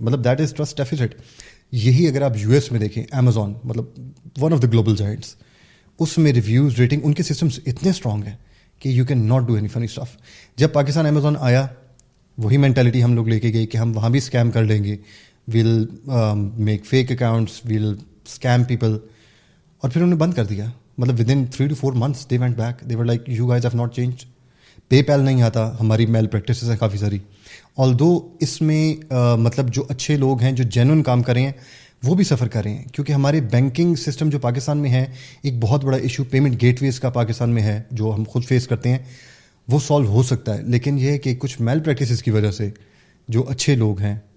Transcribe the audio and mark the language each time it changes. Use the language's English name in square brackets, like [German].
[Urdu] مطلب [English] That is trust deficit. [Urdu] یہی اگر آپ US میں دیکھیں, امیزون مطلب [English] one of the global giants, [Urdu] اس میں ریویوز, ریٹنگ, ان کے سسٹمس اتنے اسٹرانگ ہیں کہ [English] You can not do any funny stuff. [Urdu] جب پاکستان امیزون آیا, وہی مینٹیلٹی ہم لوگ لے کے گئے کہ ہم وہاں بھی اسکیم کر لیں گے, [English] we'll make fake accounts, we'll scam people, [Urdu] اور پھر انہوں نے بند کر دیا. [English] مطلب with in 3 to 4 months they went back, they were like you guys have not changed. [Urdu] پے پیل نہیں آتا, ہماری میل پریکٹسز ہیں کافی ساری. although اس میں مطلب جو اچھے لوگ ہیں جو جینون کام کر رہے ہیں وہ بھی سفر کر رہے ہیں, کیونکہ ہمارے بینکنگ سسٹم جو پاکستان میں ہے, ایک بہت بڑا ایشو پیمنٹ گیٹ ویز کا پاکستان میں ہے, جو ہم خود فیس کرتے ہیں, وہ سالو ہو سکتا ہے. لیکن یہ ہے کہ کچھ میل پریکٹسز کی وجہ سے جو اچھے لوگ ہیں